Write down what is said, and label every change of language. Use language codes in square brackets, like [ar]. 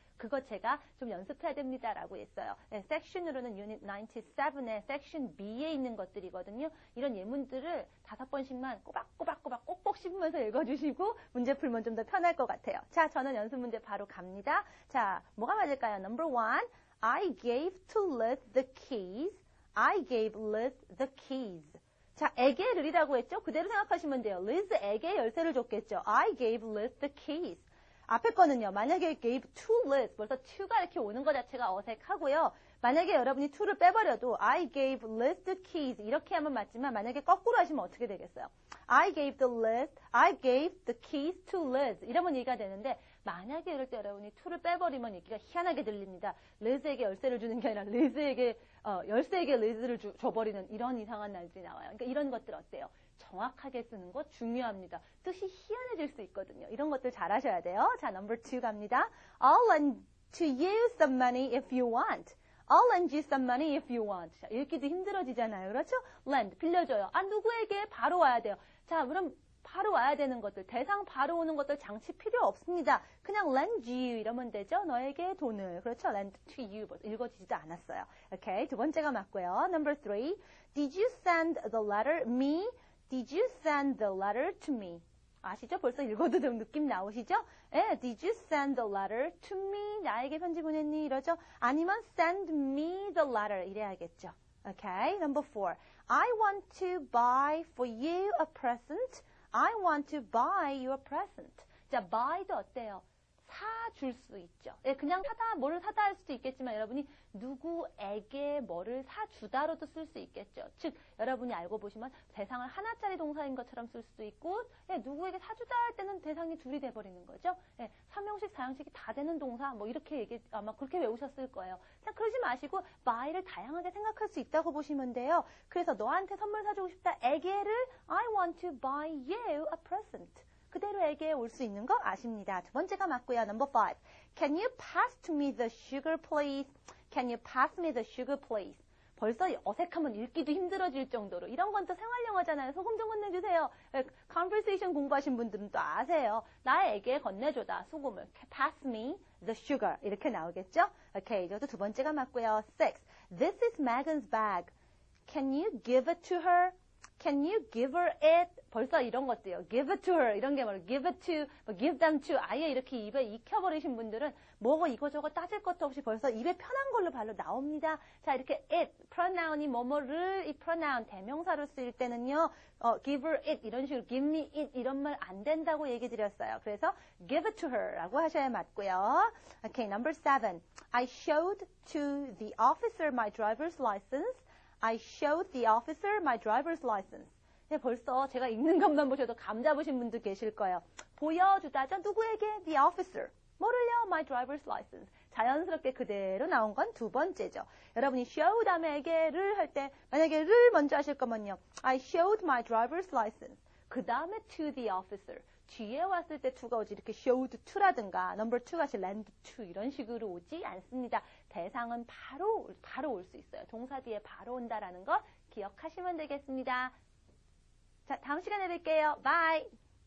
[ko] 그거 제가 좀 연습해야 됩니다라고 했어요. 섹션으로는 유닛 97의 섹션 B에 있는 것들이거든요. 이런 예문들을 5번씩만 꼬박꼬박 꼭꼭 씹으면서 읽어주시고 문제 풀면 좀 더 편할 것 같아요. 자, 저는 연습 문제 바로 갑니다. 자, 뭐가 맞을까요? [en] Number 1, I gave to Liz the keys. I gave Liz the keys. [ko] 자, 에게를이라고 했죠? 그대로 생각하시면 돼요. Liz에게 열쇠를 줬겠죠. [en] I gave Liz the keys. [ko] 앞에 거는요. 만약에 gave to Liz, 벌써 to가 이렇게 오는 것 자체가 어색하고요. 만약에 여러분이 to를 빼버려도 [en] I gave Liz the keys [ko] 이렇게 하면 맞지만 만약에 거꾸로 하시면 어떻게 되겠어요? [en] I gave the keys to Liz [ko] 이러면 얘기가 되는데 만약에 이럴 때 여러분이 to를 빼버리면 얘기가 희한하게 들립니다. Liz에게 열쇠를 주는 게 아니라 열쇠에게 Liz를 줘버리는 이런 이상한 날들이 나와요. 그러니까 이런 것들 어때요? 정확하게 쓰는 거 중요합니다. 뜻이 희한해질 수 있거든요. 이런 것들 잘 하셔야 돼요. 자, number 2 갑니다. [en] I'll lend to you some money if you want. I'll lend you some money if you want. [ko] 자, 읽기도 힘들어지잖아요. 그렇죠? lend, 빌려줘요. 누구에게 바로 와야 돼요. 자, 그럼 바로 와야 되는 것들, 대상 바로 오는 것들 장치 필요 없습니다. 그냥 lend you 이러면 되죠. 너에게 돈을. 그렇죠? lend to you. 읽어지지도 않았어요. 오케이. 2번째가 맞고요. Number 3. [en] Did you send the letter me? Did you send the letter to me? [ko] 아시죠? 벌써 읽어도 좀 느낌 나오시죠? [en] Did you send the letter to me? [ko] 나에게 편지 보냈니? 이러죠? [en] 아니면 send me the letter 이래야겠죠. Okay. Number 4. I want to buy for you a present. I want to buy you a present. [ko] 자, buy도 어때요? 사줄 수 있죠. 그냥 뭐를 사다 할 수도 있겠지만 여러분이 누구에게 뭐를 사주다로도 쓸 수 있겠죠. 즉, 여러분이 알고 보시면 대상을 하나짜리 동사인 것처럼 쓸 수도 있고 누구에게 사주다 할 때는 대상이 둘이 돼버리는 거죠. 3형식, 4형식이 다 되는 동사 이렇게 아마 그렇게 외우셨을 거예요. 자, 그러지 마시고 buy를 다양하게 생각할 수 있다고 보시면 돼요. 그래서 너한테 선물 사주고 싶다. [en] 에게를 I want to buy you a present. [ko] 그대로에게 올 수 있는 거 아십니다. 2번째가 맞고요. Number 5. [en] Can you pass to me the sugar, please? Can you pass me the sugar, please? [ko] 벌써 어색하면 읽기도 힘들어질 정도로. 이런 건 또 생활영어잖아요. 소금 좀 건네주세요. Conversation 공부하신 분들은 또 아세요. 나에게 건네줘다. 소금을. [en] Pass me the sugar. [ko] 이렇게 나오겠죠? 오케이. 이것도 2번째가 맞고요. 6. [en] This is Megan's bag. Can you give it to her? Can you give her it? [ko] 벌써 이런 것도요. [en] Give it to her. [ko] 이런 게 뭐예요? [en] Give it to, 뭐 give them to. [ko] 아예 이렇게 입에 익혀버리신 분들은 뭐고 이거저거 따질 것도 없이 벌써 입에 편한 걸로 발로 나옵니다. 자, 이렇게 it, pronoun이 뭐뭐를, 이 pronoun, 대명사로 쓰일 때는요. give her it, 이런 식으로 give me it, 이런 말 안 된다고 얘기 드렸어요. 그래서 [en] give it to her [ko] 라고 하셔야 맞고요. [en] Okay, number 7. I showed to the officer my driver's license. I showed the officer my driver's license. [ko] 네, 벌써 제가 읽는 것만 보셔도 감 잡으신 분도 계실 거예요. 보여주다죠. 누구에게? [en] The officer. [ko] 뭐를요? [en] My driver's license. [ko] 자연스럽게 그대로 나온 건 두 번째죠. 여러분이 show 다음에 에게를 할 때 만약에 를 먼저 하실 거면요. [en] I showed my driver's license. 그 다음에 to the officer. [ko] 뒤에 왔을 때 to가 오지 이렇게 showed to라든가 number 2가 land to 이런 식으로 오지 않습니다. 대상은 바로 올 수 있어요. 동사 뒤에 바로 온다라는 거 기억하시면 되겠습니다. 자, 다음 시간에 뵐게요. Bye!